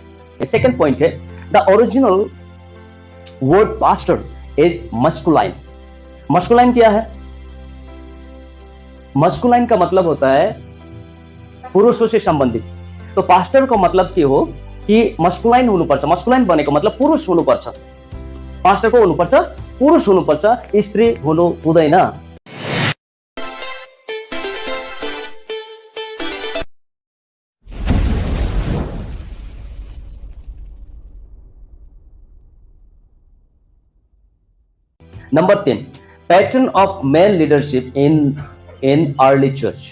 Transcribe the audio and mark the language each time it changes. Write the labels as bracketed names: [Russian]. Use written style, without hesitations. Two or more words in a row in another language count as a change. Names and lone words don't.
[English] second point है, the original word pastor is masculine. [Hindi] मस्कुलाइन क्या है? मस्कुलाइन का मतलब होता है पुरुषों से संबंधित। [Nepali] तो पास्टर को मतलब के हो कि मस्कुलाइन हुनुपर्छ, मस्कुलाइन बनेको मतलब पुरुष हुनुपर्छ, पास्टरको हुनुपर्छ पुरुष हुनुपर्छ, स्त्री हुनु हुँदैन। [English] number 10, pattern of male leadership in early church.